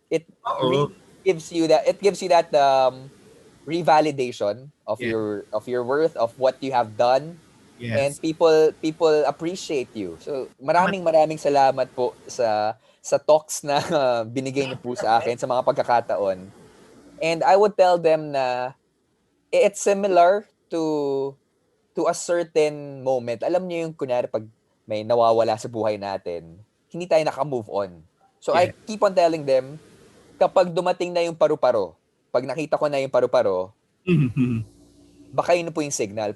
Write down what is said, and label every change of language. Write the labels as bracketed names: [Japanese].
[English] It really gives you that revalidation of your worth, of what you have done. Yes. And people appreciate you. [Filipino] So maraming salamat po sa talks na binigay niyo po sa akin sa mga pagkakataon. [English] And I would tell them na it's similar to a certain moment. [Filipino] Alam niyo yung kunyari pag may nawawala sa buhay natin, hindi tayo naka-move on. [English] So I keep on telling them, [Filipino] kapag dumating na yung paru-paro, pag nakita ko na yung paru-paro, baka yun na po yung signal.